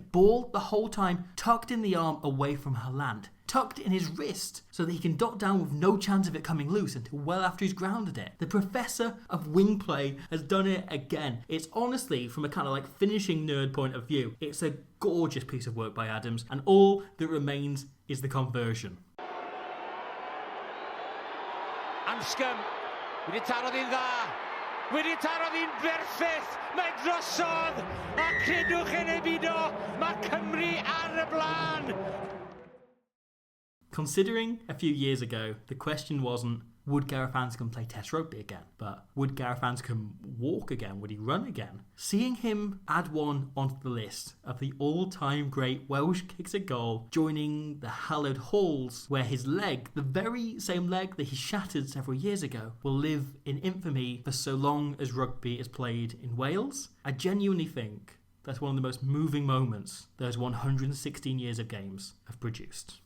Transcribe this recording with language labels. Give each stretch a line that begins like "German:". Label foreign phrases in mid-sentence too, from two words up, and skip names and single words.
English: Ball the whole time tucked in the arm away from Holland, tucked in his wrist so that he can dot down with no chance of it coming loose until well after he's grounded it. The professor of wing play has done it again. It's honestly, from a kind of like finishing nerd point of view, it's a gorgeous piece of work by Adams, and all that remains is the conversion.
Welsh: Anscombe wedi taro ddi'n dda, wedi taro ddi'n berffeth, mae drosodd, a credwch yn ei byd o, mae Cymru ar y blaen.
English: Considering a few years ago, the question wasn't, Would Gareth Anscombe play Test rugby again? But would Gareth Anscombe walk again? Would he run again? Seeing him add one onto the list of the all-time great Welsh kicks at goal, joining the hallowed halls where his leg, the very same leg that he shattered several years ago, will live in infamy for so long as rugby is played in Wales, I genuinely think that's one of the most moving moments those 116 years of games have produced.